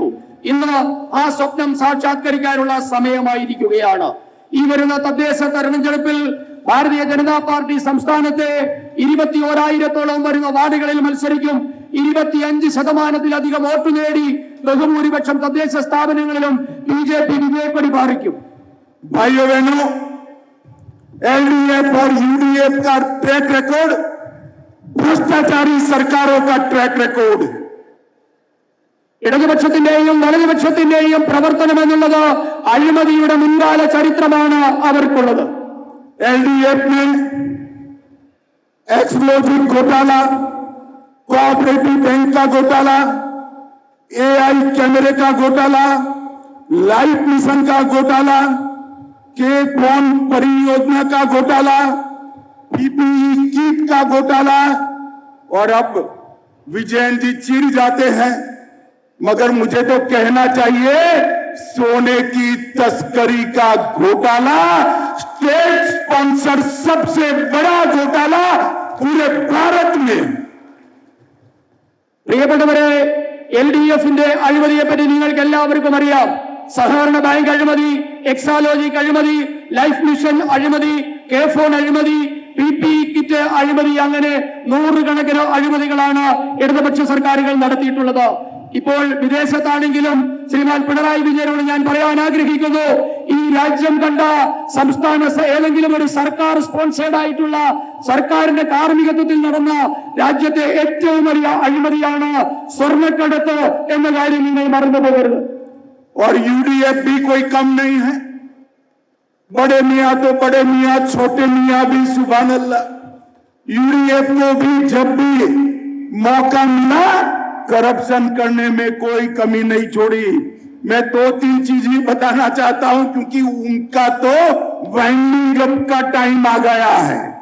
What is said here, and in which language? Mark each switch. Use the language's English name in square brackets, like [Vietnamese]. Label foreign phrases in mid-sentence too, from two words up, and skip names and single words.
[Malayalam] ഇന്ന് ആ സ്വപ്നം സാക്ഷാത്കരിക്കാനുള്ള സമയമായിരിക്കുകയാണ്. ഈ വരുന്ന തദ്ദേശ തെരഞ്ഞെടുപ്പിൽ ഭാരതീയ ജനതാ പാർട്ടി സംസ്ഥാനത്തെ 21,000-ഓളം വരുന്ന വാർഡുകളിൽ മത്സരിക്കും. 25% വോട്ട് നേടി ബഹുഭൂരിപക്ഷം തദ്ദേശ സ്ഥാപനങ്ങളിലും ബിജെപി വിജയക്കൊടി പാറിക്കും. [Hindi] भाइयों बहनों, एलडीएफ और यूडीएफ का [English] track record [Hindi] भ्रष्टाचारी सरकारों का [English] track record [Hindi] है. [Malayalam] ഇടതുപക്ഷത്തിന്റെയും വലതുപക്ഷത്തിന്റെയും പ്രവർത്തനം എന്നുള്ളത് അഴിമതിയുടെ മുൻകാല ചരിത്രമാണ് അവർക്കുള്ളത്. [Hindi] एलडीएफ में एक्सप्लोजिव घोटाला, [English] cooperative bank [Hindi] का घोटाला, एआई कैमरे का घोटाला, लाइफ मिशन का घोटाला, के फोन परियोजना का घोटाला, पीपीई किट का घोटाला, और अब विजयन जी चिढ़ जाते हैं मगर मुझे तो कहना चाहिए सोने की तस्करी का घोटाला, [English] state sponsor [Hindi] सबसे बड़ा घोटाला पूरे भारत में. [Malayalam] പ്രിയപ്പെട്ടവരെ, LDF-ന്റെ അഴിമതിയെ പറ്റി നിങ്ങൾക്ക് എല്ലാവർക്കും അറിയാം. സഹകരണ ബാങ്ക് അഴിമതി, എക്സാലോജിക് അഴിമതി, ലൈഫ് മിഷൻ അഴിമതി, കെ ഫോൺ അഴിമതി, PPE കിറ്റ് അഴിമതി, അങ്ങനെ നൂറുകണക്കിന് അഴിമതികളാണ് ഇടതുപക്ഷ സർക്കാരുകൾ നടത്തിയിട്ടുള്ളത്. ഇപ്പോൾ വിദേശത്താണെങ്കിലും ശ്രീമാൻ പിണറായി വിജയനോട് ഞാൻ പറയാൻ ആഗ്രഹിക്കുന്നു, ഈ രാജ്യം കണ്ട സംസ്ഥാന ഏതെങ്കിലും ഒരു സർക്കാർ സ്പോൺസേഡ് ആയിട്ടുള്ള സർക്കാരിന്റെ കാർമ്മികത്വത്തിൽ നടന്ന രാജ്യത്തെ ഏറ്റവും വലിയ അഴിമതിയാണ് സ്വർണ്ണക്കടത്ത് എന്ന കാര്യം നിങ്ങൾ മറന്നു പോകരുത്. [Hindi] और यूडीएफ भी कोई कम नहीं है. बड़े मियाँ तो बड़े मियाँ, छोटे मियाँ भी [Arabic] سبحان الله. [Hindi] यूडीएफ को भी जब भी मौका मिला करप्शन करने में कोई कमी नहीं छोड़ी. मैं 2-3 चीज ही बताना चाहता हूं क्योंकि उनका तो [English] winding up [Hindi] का टाइम आ गया है.